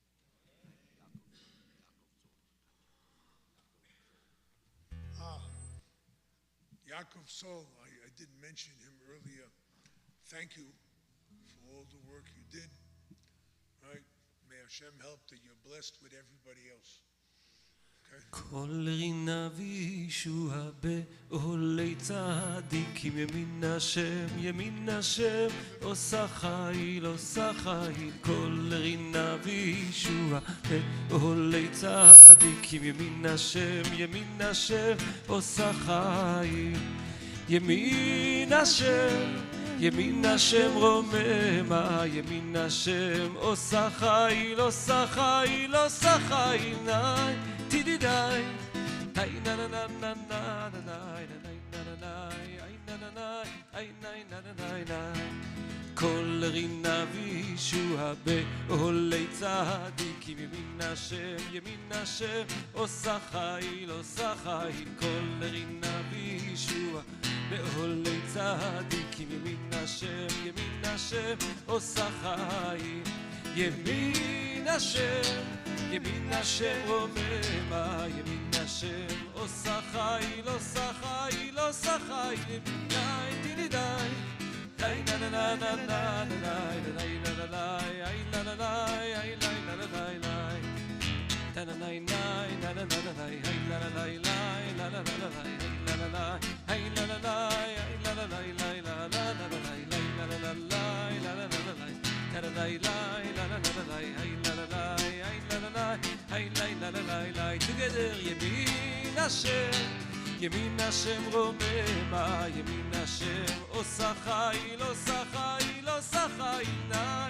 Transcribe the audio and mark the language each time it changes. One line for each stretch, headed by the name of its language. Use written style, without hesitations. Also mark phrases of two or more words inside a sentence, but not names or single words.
English: Yaakov Sol, I didn't mention him earlier. Thank you for all the work you did. Right? May Hashem help that you're blessed with everybody else.
Hebrew: כל רינה וישוע בעולי צדיקים ימין השם עושה חיל כל רינה וישוע בעולי צדיקים ימין השם עושה חיל ימין השם רוממה ימין השם עושה חיל נאי Tididai, ay na na na na na na na ay na na. קול רינה וישועה באהלי צדיקים ימין השם עושה חיל. קול רינה וישועה באהלי צדיקים ימין השם עושה חיל. ימין השם רוממה, ימין השם עושה חיל, Yemina tididai, ay na na na na na na ay na na na ay na na na ay na na na na na na na ay na na na na ay na na na na ay na na na ay na na na ay na na na together ימין השם רוממה ימין השם עושה חיל nai